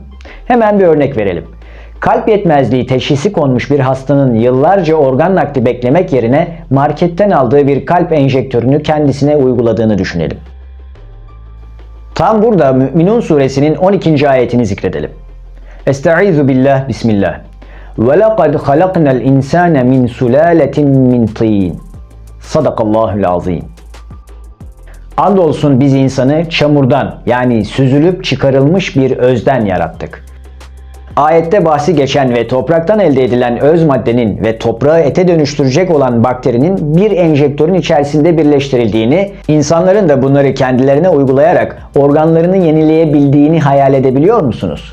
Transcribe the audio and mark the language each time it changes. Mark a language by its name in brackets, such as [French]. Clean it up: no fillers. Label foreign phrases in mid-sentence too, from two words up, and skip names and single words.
[Turkish] Hemen bir örnek verelim. Kalp yetmezliği teşhisi konmuş bir hastanın yıllarca organ nakli beklemek yerine marketten aldığı bir kalp enjektörünü kendisine uyguladığını düşünelim. Tam burada Mü'minun suresinin 12. ayetini zikredelim. [Arabic] أستعيذ بالله، بسم الله. وَلَقَدْ خَلَقْنَا الْاِنْسَانَ مِنْ سُلَالَةٍ مِنْ طِينٍ صدق الله العظيم. [Turkish] Andolsun biz insanı çamurdan, yani süzülüp çıkarılmış bir özden yarattık. Ayette bahsi geçen ve topraktan elde edilen öz maddenin ve toprağı ete dönüştürecek olan bakterinin bir enjektörün içerisinde birleştirildiğini, insanların da bunları kendilerine uygulayarak organlarını yenileyebildiğini hayal edebiliyor musunuz?